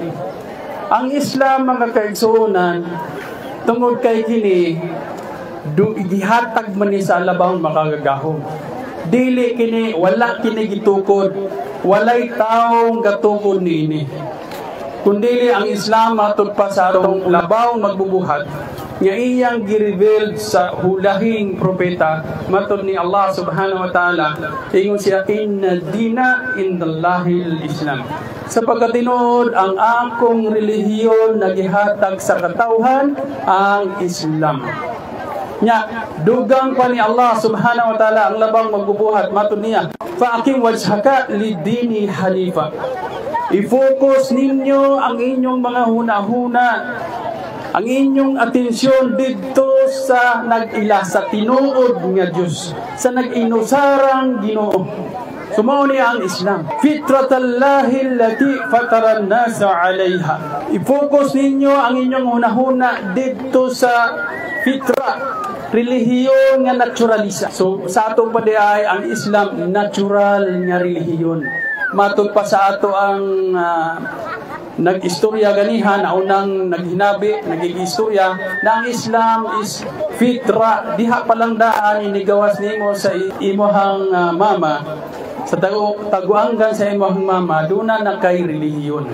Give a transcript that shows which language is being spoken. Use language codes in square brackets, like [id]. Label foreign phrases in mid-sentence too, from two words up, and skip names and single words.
[ceb] Ang Islam, mga kaigsunan, tungod kay kini, gihatag man ni sa alabang makagagahom. Dili kini, wala kini gitukod, walay taong gatukod niini. Kundili ang Islam matod pa sa atong labaw magbubuhat, nga iyang gireveal sa hulahing propeta matod ni Allah [ar] سبحانه وتعالى, [ceb] ingon siya, [ar] إن الدين عند الله الإسلام. [ceb] Sapagkat tinuod ang akong relihiyon na gihatag sa katawhan ang Islam. Nya, dugang pa ni Allah [ar] سبحانه وتعالى [ceb] ang labang magbubuhat matod niya, [ar] فأقم وجهك للدين حنيفا. [ceb] I-focus ninyo ang inyong mga huna-huna, ang inyong atensyon dito sa nag-ila, sa tinuod nga Diyos, sa nag-inusarang Ginoo. Sumao niya ang Islam. [ar] فطرت الله التي فطر الناس عليها. [ceb] I-focus ninyo ang inyong huna-huna dito sa fitra, relihiyon nga naturalisa. So sa atong padiay ang Islam natural nga relihiyon. Matod pa sa ato ang nag-istorya ganihan, unang naghinabi, nagig-istorya na ang Islam is fitra, diha palang daan inigawas nimo sa imuhang mama, sa taguanggan sa imuhang mama, duna na kay relihiyon.